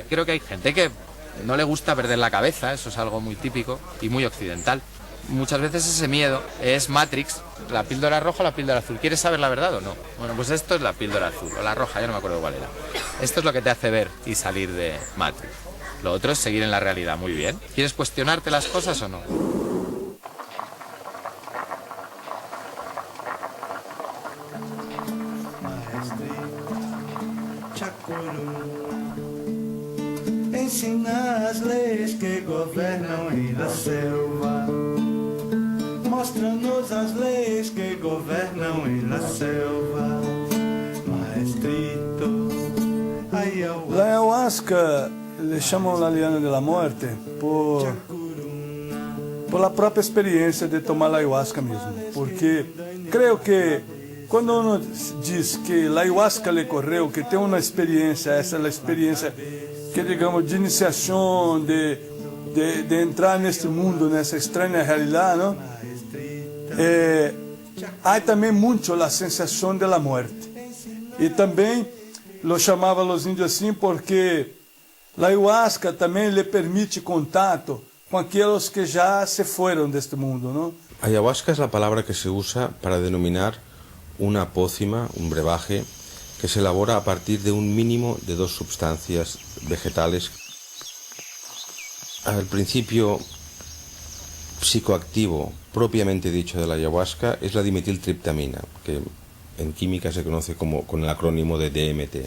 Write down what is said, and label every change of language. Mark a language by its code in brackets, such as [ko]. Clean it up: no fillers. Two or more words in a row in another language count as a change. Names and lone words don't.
[es] Creo que hay gente que no le gusta perder la cabeza, eso es algo muy típico y muy occidental. Muchas veces ese miedo es Matrix, la píldora roja o la píldora azul. ¿Quieres saber la verdad o no? Bueno, pues esto es la píldora azul, o la roja, ya no me acuerdo cuál era. Esto es lo que te hace ver y salir de Matrix. Lo otro es seguir en la realidad, muy bien. ¿Quieres cuestionarte las cosas o no? [pt] Ensina as leis que governam em [es] la selva. [pt] Mostra-nos as leis que governam em [es] la selva. Maestrito, La ayahuasca le llaman la liana de la muerte por la [pt] própria experiência de tomar a ayahuasca mesmo. Porque creio que quando uno diz que a ayahuasca lhe correu, que tem uma experiência, essa é a experiência que digamos de iniciação, de entrar neste mundo, nessa estranha realidade, não? Há também muito a sensação da morte. E também lo chamavam os índios assim porque a ayahuasca também lhe permite contato com aqueles que já se foram deste mundo, não? [es] Ayahuasca es la palabra que se usa para denominar una pócima, un brebaje, que se elabora a partir de un mínimo de 2 sustancias vegetales. Al principio psicoactivo propiamente dicho de la ayahuasca es la dimetiltriptamina, que en química se conoce con el acrónimo de DMT.